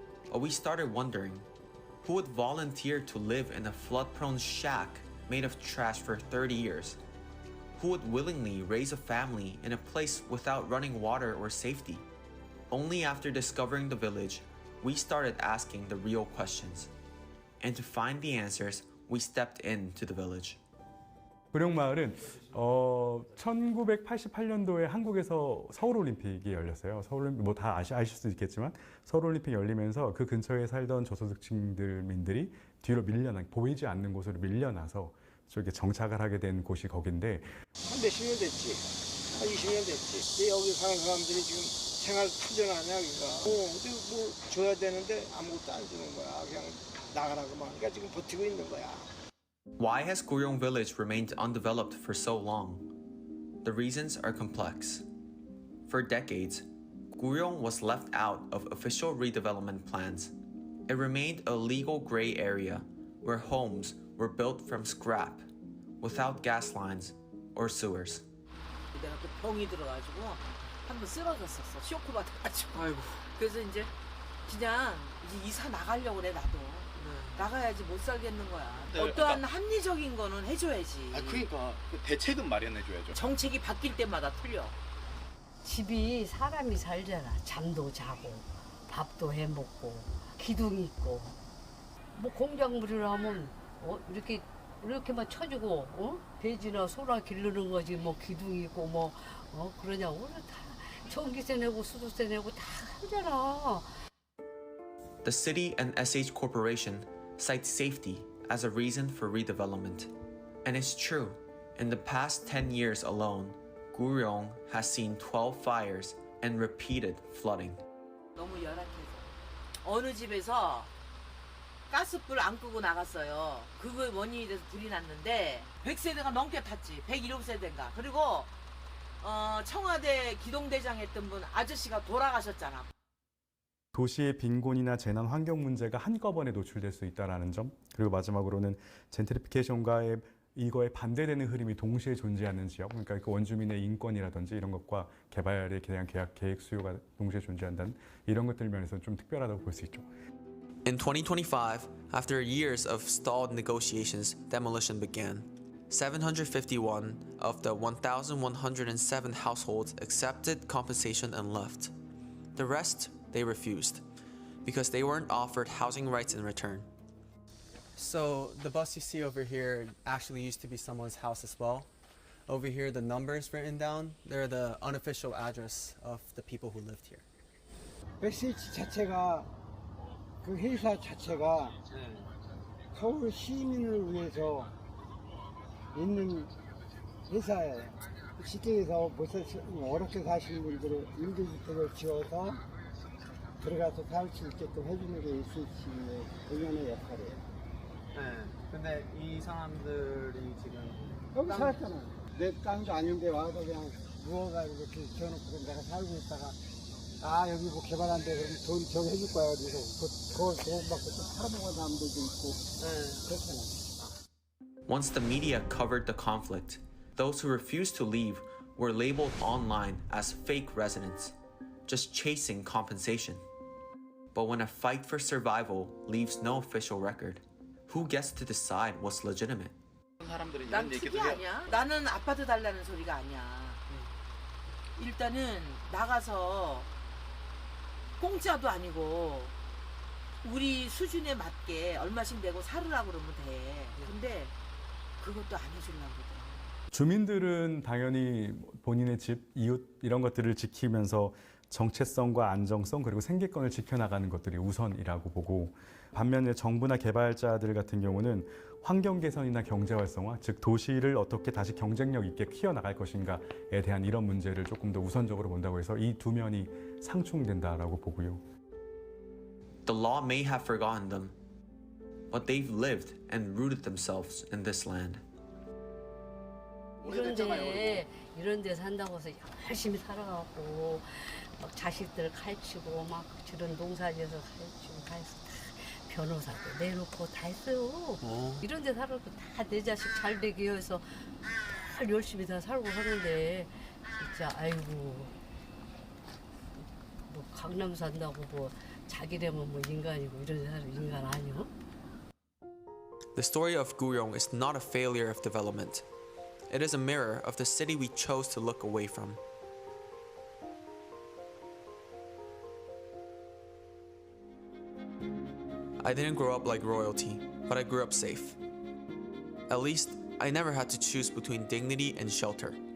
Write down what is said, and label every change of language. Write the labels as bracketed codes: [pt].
[en] But we started wondering, who would volunteer to live in a flood-prone shack made of trash for 30 years? Who would willingly raise a family in a place without running water or safety? Only after discovering the village, we started asking the real questions. And to find the answers, we stepped into the village. [ko] 구룡마을은 1988년도에 한국에서 서울올림픽이 열렸어요. 서울올림픽 뭐 다 아실 수도 있겠지만 서울올림픽 열리면서 그 근처에 살던 저소득층들민들이 뒤로 보이지 않는 곳으로 밀려나서 저기 정착을 하게 된 곳이 거긴데 한 몇십 년 됐지. 한 20년 됐지. 근데 여기 사는 사람들이 지금 생활 투정하냐 그러니까. 뭐 줘야 되는데 아무것도 안 주는 거야. 그냥 나가라고만. 그러니까 지금 버티고 있는 거야. [en] Why has Guryong village remained undeveloped for so long? The reasons are complex. For decades, Guryong was left out of official redevelopment plans. It remained a legal gray area where homes were built from scrap, without gas lines or sewers. [ko] 내가 또 병이 들어가지고 한번 쓰러졌었어. 쇼크 받아가지고. 아이고. 그래서 이제 그냥 이제 이사 나가려고 그래 나도. 나가야지 못 살겠는 거야. 어떠한 합리적인 거는 해줘야지. 그러니까 대책은 마련해줘야죠. 정책이 바뀔 때마다 틀려. 집이 사람이 살잖아. 잠도 자고 밥도 해먹고 기둥이 있고 뭐 공작물이라면 이렇게만 쳐주고 돼지나 소나 기르는 거지 뭐 기둥이 있고 뭐 그러냐고 다 전기세 내고 수도세 내고 다 하잖아. [en] The city and SH Corporation cite safety as a reason for redevelopment. And it's true. In the past 10 years alone, Guryong has seen 12 fires and repeated flooding. [ko] 너무 열악해서 어느 집에서 가스불 안 끄고 나갔어요. 그거 원인이 돼서 불이 났는데 100세대가 넘게 탔지. 107세대인가. 그리고 청와대 기동대장 했던 분 아저씨가 돌아가셨잖아. 도시의 빈곤이나 재난 환경 문제가 한꺼번에 노출될 수 있다는 점, 그리고 마지막으로는 젠트리피케이션과 이거에 반대되는 흐름이 동시에 존재하는 지역, 그러니까 그 원주민의 인권이라든지 이런 것과 개발에 대한 계획 수요가 동시에 존재한다는 이런 것들 면에서 좀 특별하다고 볼 수 있죠. [en] In 2025, after years of stalled negotiations, demolition began. 751 of the 1,107 households accepted compensation and left. The rest, they refused, because they weren't offered housing rights in return. So the bus you see over here actually used to be someone's house as well. Over here, the numbers written down, they're the unofficial address of the people who lived here. [ko] SH 자체가 그 회사 자체가 서울 시민을 위해서 있는 회사예요. 시청에서 어렵게 사시는 분들을 임대주택을 지어서 들어가서 살 수 있게끔 해주는 게 SH의 본연의 역할이에요. 네. 근데 이 사람들이 지금 여기 살았잖아. 내 땅도 아닌데 와서 그냥 누워가지고 이렇게 지어놓고 내가 살고 있다가 여기 뭐 개발한대 그러면 돈 저기 해줄 거야. 그래서 그걸 돈 받고 또 팔아먹은 사람들도 있고 그렇잖아. [en] Once the media covered the conflict, those who refused to leave were labeled online as fake residents, just chasing compensation. But when a fight for survival leaves no official record, who gets to decide what's legitimate? [ko] 난 특이 아니야. 나는 아파트 달라는 소리가 아니야. 일단은 나가서 공짜도 아니고 우리 수준에 맞게 얼마씩 내고 살으라고 그러면 돼. 근데 그것도 안 해주려고 그래. 주민들은 당연히 본인의 집, 이웃 이런 것들을 지키면서 정체성과 안정성 그리고 생계권을 지켜나가는 것들이 우선이라고 보고, 반면에 정부나 개발자들 같은 경우는 환경 개선이나 경제 활성화, 즉 도시를 어떻게 다시 경쟁력 있게 키워나갈 것인가에 대한 이런 문제를 조금 더 우선적으로 본다고 해서 이 두 면이 상충된다라고 보고요. [en] The law may have forgotten them, but they've lived and rooted themselves in this land. [ko] 이런 데 산다고 해서 열심히 살아가고 막 자식들 가르치고 막 저런 농사지어서 가르치고 다 해서 다 변호사도 내놓고 다 했어요. 이런 데 살아도 다 내 자식 잘 되게 해서 다 열심히 다 살고 하는데 진짜 아이고 뭐 강남 산다고 뭐 자기라면 뭐 인간이고 이런 사람 인간 아니요? [en] The story of Guyong is not a failure of development. It is a mirror of the city we chose to look away from. I didn't grow up like royalty, but I grew up safe. At least, I never had to choose between dignity and shelter.